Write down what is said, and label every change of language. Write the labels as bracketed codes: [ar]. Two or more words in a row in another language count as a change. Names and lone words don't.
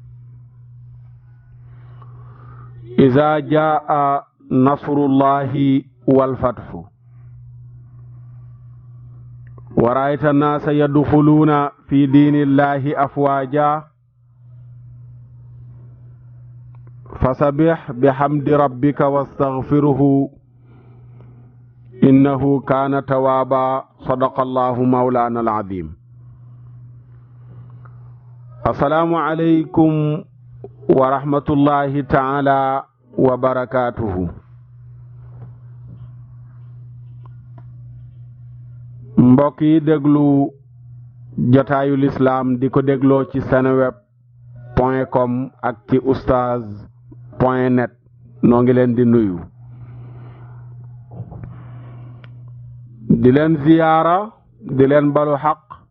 [ar] إذا جاء نصر الله والفتح ورأيت الناس يدخلون في دين الله أفواجا فسبح بحمد ربك واستغفره إنه كان توابا. صدق الله مولانا العظيم. السلام عليكم ورحمة الله تعالى وبركاته. [wo] mbokk yi déglu jotaayu lislaam di ko dégloo ci seneweb.com ak ci oustaz.net noo ngi leen di nuyu di leen ziyaara di leen balu xaq